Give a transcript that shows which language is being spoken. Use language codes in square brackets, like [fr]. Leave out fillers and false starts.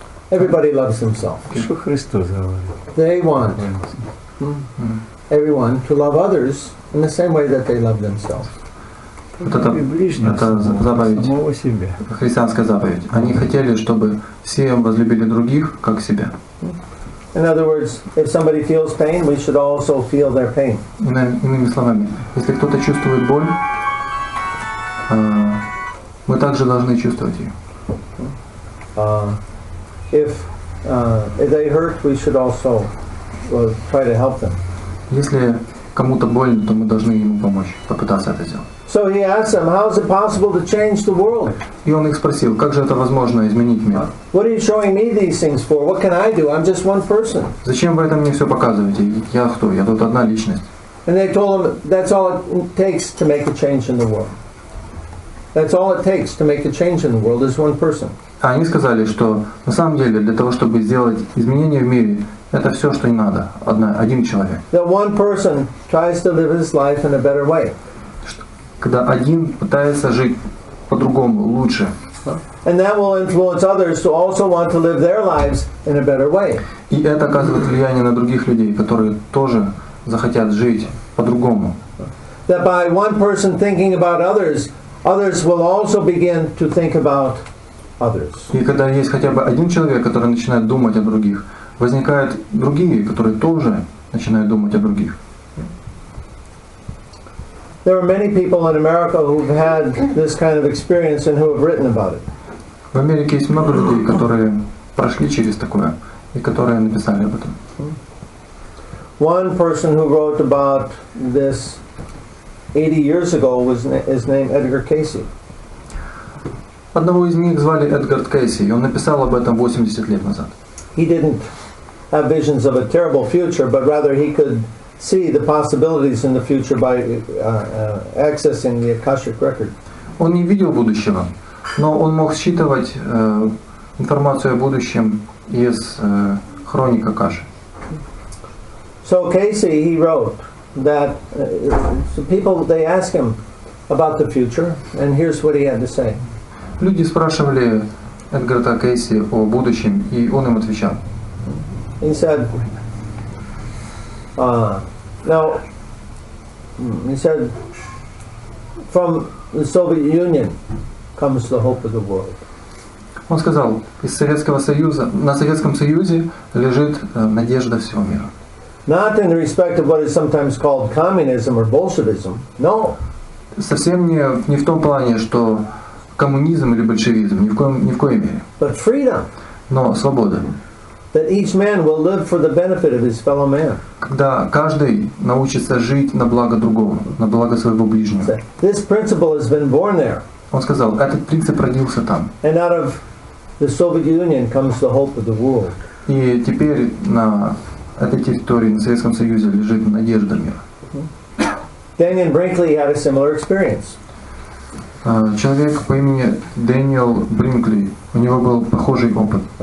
[en] Everybody loves themselves. [ru] Что Христос говорит? [en] They want everyone to love others in the same way that they love themselves. [ru] Вот это заповедь, самого себя. христианская заповедь. Они хотели, чтобы все возлюбили других, как себя. [en] In other words, if somebody feels pain, we should also feel their pain. [ru] Иными словами, если кто-то чувствует боль, мы также должны чувствовать ее. [en] If they hurt, we should also try to help them. [ru] Если кому-то больно, то мы должны ему помочь, попытаться это сделать. [en] So he asked them, how is it possible to change the world? [ru] И он их спросил, как же это возможно изменить мир? [en] What are you showing me these things for? What can I do? I'm just one person. [ru] Зачем вы это мне все показываете? Я кто? Я тут одна личность. [en] And they told him that's all it takes to make a change in the world. That's all it takes to make a change in the world is one person. [ru] А они сказали, что на самом деле для того, чтобы сделать изменения в мире, это все, что и надо. Один человек. [en] That one person tries to live his life in a better way. [ru] Когда один пытается жить по-другому, лучше. [en] And that will influence others to also want to live their lives in a better way. [ru] И это оказывает влияние на других людей, которые тоже захотят жить по-другому. [en] That by one person thinking about others, others will also begin to think about others. [ru] И когда есть хотя бы один человек, который начинает думать о других, возникают другие, которые тоже начинают думать о других. [en] There are many people in America who've had this kind of experience and who have written about it. [ru] В Америке есть много людей, которые прошли через такое и которые написали об этом. [en] One person who wrote about this 80 years ago is named Edgar Casey. [ru] Одного из них звали Эдгард Кейси, и он написал об этом 80 лет назад. [en] He didn't have visions of a terrible future, but rather he could see the possibilities in the future by accessing the Akashic record. [ru] Он не видел будущего, но он мог считывать информацию о будущем из хроник Акаши. [en] So Casey, he wrote that people, they asked him about the future, and here's what he had to say. [ru] Люди спрашивали Эдгарда Кейси о будущем, и он им отвечал. [en] He said, from the Soviet Union comes the hope of the world. [ru] Он сказал, из Советского Союза, на Советском Союзе лежит надежда всего мира. [en] Not in the respect of what is sometimes called communism or Bolshevism. No. [ru] Совсем не в том плане, что коммунизм или большевизм, ни в коей мере. [en] But freedom. [ru] Но свобода. [en] That each man will live for the benefit of his fellow man. [ru] Когда каждый научится жить на благо другого, на благо своего ближнего. [en] This principle has been born there. [ru] Он сказал, этот принцип родился там. [en] And out of the Soviet Union comes the hope of the world. [ru] И теперь на этой территории, на Советском Союзе, лежит надежда мира. [en] Daniel Brinkley had a similar experience. [ru] Человек по имени Дэниел Бринкли, у него был похожий опыт.